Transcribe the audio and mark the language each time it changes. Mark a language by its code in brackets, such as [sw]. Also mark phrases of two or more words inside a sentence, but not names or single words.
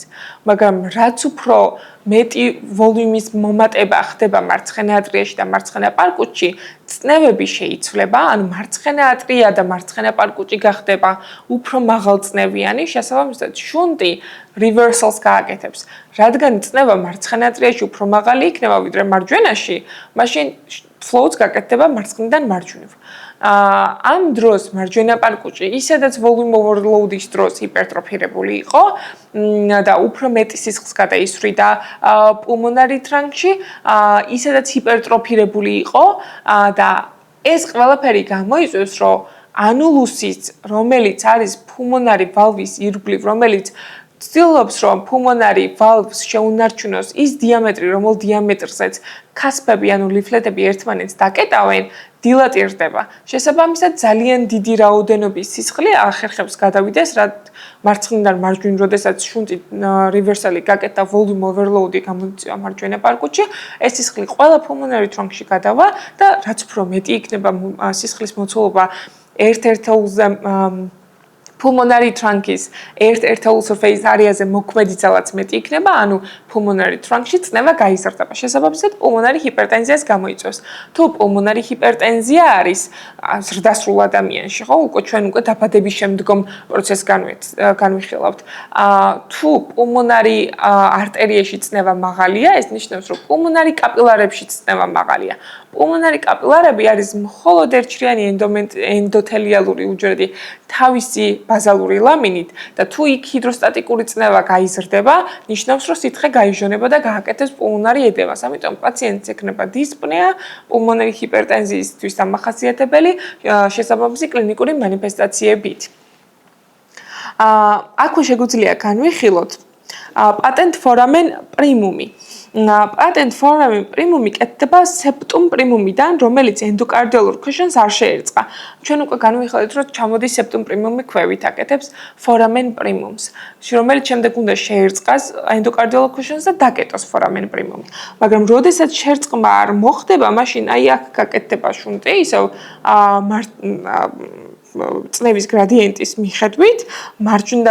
[ka] მაგრამ რაც უფრო მეტი ვოლიუმის მომატება ხდება მარცხენა ატრიაში და მარცხენა პარკუჩში, წნევები შეიცვლება, ანუ მარცხენა ატრია და მარცხენა პარკუჩი გახდება უფრო მაღალწნევიანი, შესაბამისად შუნტი reversals გააკეთებს. რადგან წნევა მარცხენა ატრიაში უფრო მაღალი იქნება ვიდრე მარჯვენაში, მაშინ flow-ს გაკეთდება მარცხნიდან მარჯვნივ. ამ დროს მარჯვენა პარკუჩი ისედაც [en] volume overload-ის [ka] დროს ჰიპერტროფირებული იყო და უფრო მეტი სისხლს გადაისვრიდა პულმონარი ტრანკში, ისედაც ჰიპერტროფირებული იყო და ეს ყველაფერი გამოიწვევს, რომ ანულუსიც, რომელიც არის პულმონარი ვალვის ირგვლივ, რომელიც ცდილობს, რომ პულმონარი ვალვს შეუნარჩუნოს ის დიამეტრი, რომელ დიამეტრზეც ქასფები, ანუ ლიფლეტები ერთმანეთს დაკეტავენ, დილატირდება. შესაბამისად, ძალიან დიდი რაოდენობის სისხლი ახერხებს გადავიდეს, რაც მარცხნიდან მარჯვნივ, როდესაც შუნტი რივერსალი გაკეთდა [en] volume overload-ი [ka] გამოიწვია მარჯვენა პარკუჩში, ეს სისხლი ყველა პულმონარი ტრანკში გადავა და რაც უფრო მეტი იქნება სისხლის მოცულობა ერთ-ერთეულზე [en] pulmonary trunk-ის [ka] ერთ-ერთეულ [en] surface area-ზე [ka] მოქმედი ძალაც მეტი იქნება, ანუ [en] pulmonary trunk-ში [ka] წნევა გაიზრდება. შესაბამისად, [en] pulmonary hypertension-ს [ka] გამოიწვევს. თუ [en] pulmonary hypertension [ka] არის ზრდასრულ ადამიანში, ხო, ჩვენ უკვე დაბადების შემდგომ პროცესს განვიხილავთ. თუ [en] pulmonary arteria-ში [ka] წნევა მაღალია, ეს ნიშნავს, რომ [en] pulmonary capillary-ში [ka] წნევა მაღალია. [en] Pulmonary capillary-ები [ka] არის მხოლოდ ერთშრიანი ენდოთელიალური უჯრედი თავისი ბაზალური ლამინით და თუ იქ ჰიდროსტატიკური წნევა გაიზრდება, ნიშნავს, რომ სითხე გაიჟონება და გააკეთებს პულმონარი ედემას. ამიტომ პაციენტს ექნება დისპნეა, პულმონარი ჰიპერტენზიისთვის დამახასიათებელი შესაბამისი კლინიკური მანიფესტაციებით. აქვე შეგვიძლია განვიხილოთ [la] patent foramen primumi. Patent foramen primumi [ka] კეთდება [la] septum primumიდან, [ka] რომელიც ენდოკარდიალურ ქვეშანს არ შეერწყა. ჩვენ უკვე განვიხილეთ, რომ ჩამოდის [la] septum primumi [ka] ქვევით აკეთებს [la] foramen primums, [ka] რომელიც შემდეგ უნდა შეერწყას ენდოკარდიალურ ქვეშანს და დაკეტოს [la] foramen primumi. [ka] მაგრამ როდესაც შერწყმა არ მოხდება, მაშინ აი აქ გაკეთდება შუნტი, ისევ წნევის გრადიენტის მიხედვით, მარჯვნიდან